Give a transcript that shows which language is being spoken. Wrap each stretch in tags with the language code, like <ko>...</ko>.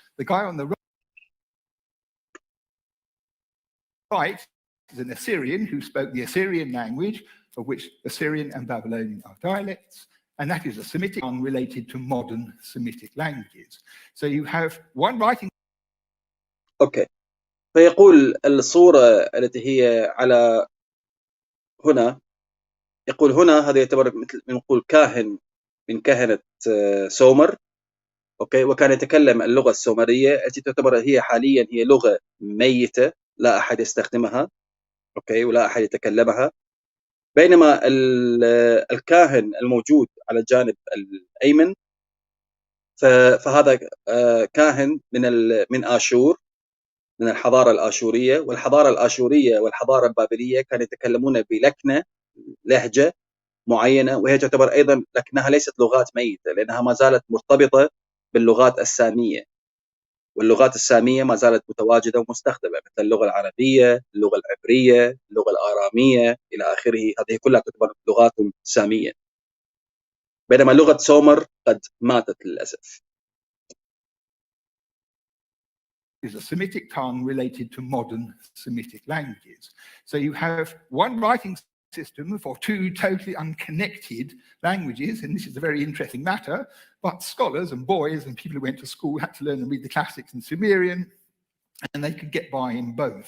<en>The guy on the right is an Assyrian who spoke the Assyrian language, of which Assyrian and Babylonian are dialects, and that is a Semitic unrelated to modern Semitic languages. So you have one writing.</en> <ar>أوكي، فيقول الصورة التي هي على هنا، يقول هنا هذا يعتبر مثل نقول كاهن من كهنة سومر، أوكي، وكان يتكلم اللغة السومرية التي تعتبر هي حاليا هي لغة ميتة لا أحد يستخدمها، أوكي، ولا أحد يتكلمها. بينما الكاهن الموجود على الجانب الأيمن فهذا كاهن من آشور، من الحضارة الآشورية. والحضارة الآشورية والحضارة البابلية كانوا يتكلمون بلكنة، لهجة معينة، وهي تعتبر أيضا لكنها ليست لغات ميتة، لأنها ما زالت مرتبطة باللغات السامية، واللغات السامية ما زالت متواجدة ومستخدمة، مثل اللغة العربية، اللغة العبرية، اللغة الآرامية إلى آخره. هذه كلها تعتبر لغات سامية، بينما لغة سومر قد ماتت للأسف.</ar> <en>Is a Semitic tongue related to modern Semitic languages. So you have one writing system for two totally unconnected languages, and this is a very interesting matter, but scholars and boys and people who went to school had to learn and read the classics in Sumerian, and they could get by in both.</en>